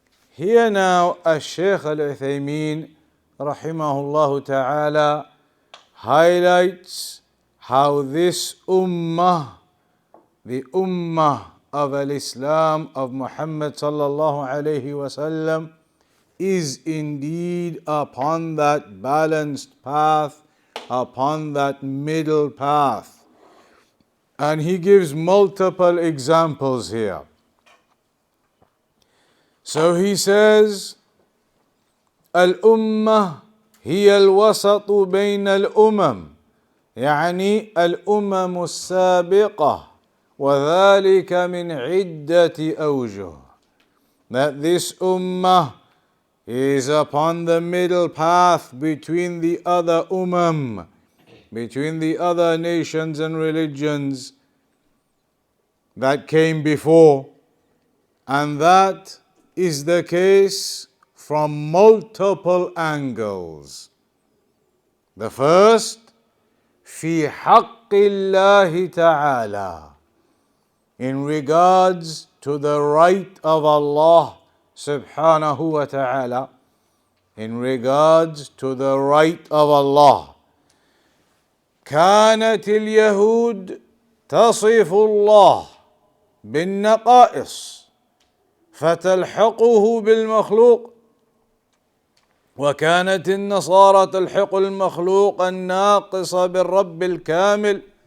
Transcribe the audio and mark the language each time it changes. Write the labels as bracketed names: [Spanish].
[English] Here now, Shaykh Al-Uthaymeen rahimahullah ta'ala highlights how this Ummah, the Ummah of Al-Islam of Muhammad sallallahu alayhi wasallam, is indeed upon that balanced path, upon that middle path. And he gives multiple examples here. So he says, [Arabic] الأمة هي الوسط بين الأمم، يعني الأمم السابقة، وذلك من عدة أوجه. [English] That this Ummah is upon the middle path between the other Ummah, between the other nations and religions that came before, and that is the case from multiple angles. The first, [Arabic] في حق الله تعالى, [English] in regards to the right of Allah subhanahu wa ta'ala, in regards to the right of Allah. [Arabic] كانت اليهود تصف الله بالنقائص فتلحقه بالمخلوق، وكانت النصارى تلحق المخلوق الناقص بالرب الكامل.